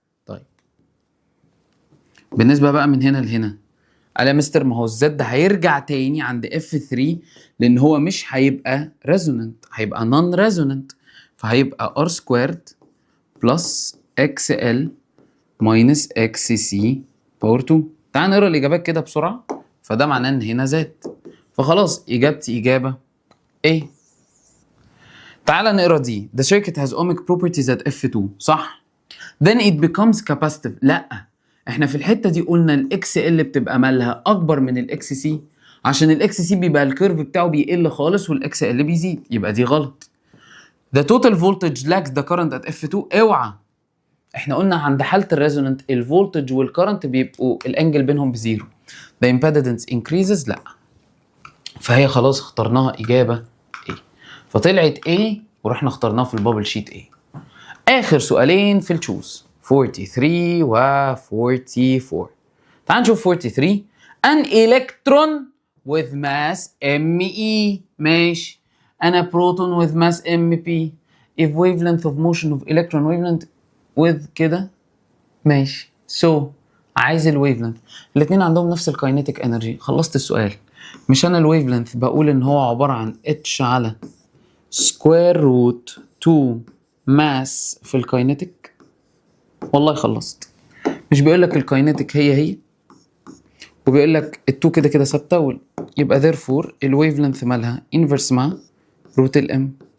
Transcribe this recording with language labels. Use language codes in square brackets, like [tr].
[ar] طيب بالنسبة بقى من هنا لهنا قال يا مستر ما هو الزد هيرجع تاني عند F3 لأن هو مش هيبقى ريزونانت هيبقى نون ريزونانت فهيبقى R سكويرد بلس XL minus XC باور 2. تعال نقرا الإجابات كده بسرعة. فده معناه إن هنا زاد فخلاص إجابتي إجابة إيه؟ تعال نقرا دي. [en] The circuit has ohmic properties at F2 [ar] صح؟ [en] Then it becomes capacitive. [ar] لأ احنا في الحته دي قلنا الاكس ال بتبقى مالها اكبر من الاكس سي عشان الاكس سي بيبقى الكيرف بتاعه بيقل خالص والاكس ال بيزيد يبقى دي غلط. [en] The total voltage lacks the current at F2. [ar] اوعى احنا قلنا عند حاله الريزونانت الفولتج والكرنت بيبقوا الانجل بينهم بزيرو. [en] The impedance increases. [ar] لا فهي خلاص اخترناها اجابه ايه فطلعت ايه ورحنا اخترناها في البابل شيت ايه. اخر سؤالين في التشوز 43 و 44. تعال نشوف 43. [en] an electron with mass ME. [ar] ماشي. [en] and a proton with mass MP if wavelength of motion of electron wavelength with [ar] كده ماشي. so عايز الويفلنث. الاتنين عندهم نفس الكاينيتيك انرجي. خلصت السؤال. مش انا الويفلنث بقول ان هو عبارة عن H على سكوير روت 2 ماس في الكاينيتيك. والله خلصت. مش بيقول لك الكاينيتيك هي وبيقول لك التو كده كده ثابته يبقى therefore الويف لينث مالها انفرس مع روت الام.